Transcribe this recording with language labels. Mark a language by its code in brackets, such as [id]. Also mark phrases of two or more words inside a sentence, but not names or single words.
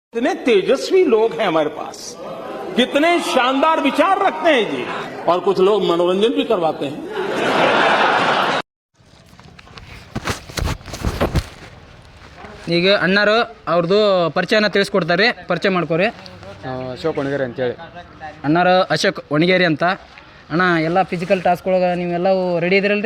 [hi] कितने तेजस्वी लोग हैं हमारे पास, कितने शानदार विचार रखते हैं जी, और कुछ लोग मनोरंजन भी करवाते हैं। [kn] ಈಗ ಅಣ್ಣಾರು ಅವ್ರದ್ದು ಪರಿಚಯನ ತಿಳಿಸ್ಕೊಡ್ತಾರೆ, ಪರಿಚಯ ಮಾಡ್ಕೋರಿ. ಅಶೋಕ್ ಒಣಗೇರಿ ಅಂತೇಳಿ. ಅಣ್ಣಾರು ಅಶೋಕ್ ಒಣಗೇರಿ ಅಂತ. ಅಣ್ಣ ಎಲ್ಲ [en] physical tasks [kn] ನೀವೆಲ್ಲವೂ ರೆಡಿ ಇದ್ದೀರಲ್ರಿ?